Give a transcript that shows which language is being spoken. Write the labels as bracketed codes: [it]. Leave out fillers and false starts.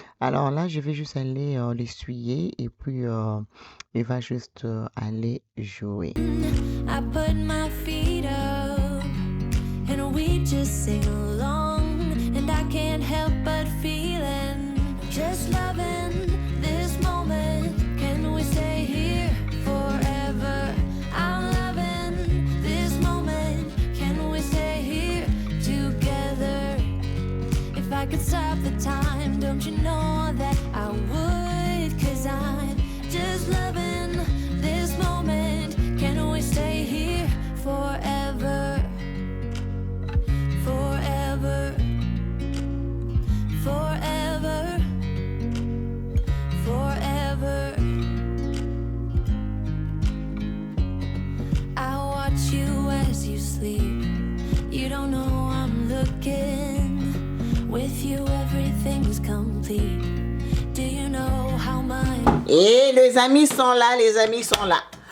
[fr] Alors là, je vais juste aller l'essuyer et puis il va juste aller jouer. [en] I put my feet up and we just sing along, and I can't help but feeling just loving this moment. Can we stay here forever? I'm loving this moment. Can we stay here together? If I could stop the time, don't you know that I would? 'Cause I'm just loving this moment. Can we stay here forever? Forever. Forever. Forever. I watch you as you sleep. You don't know I'm looking. With you everything's complete. Do you know how much? [fr] Et les amis sont là, les amis sont là.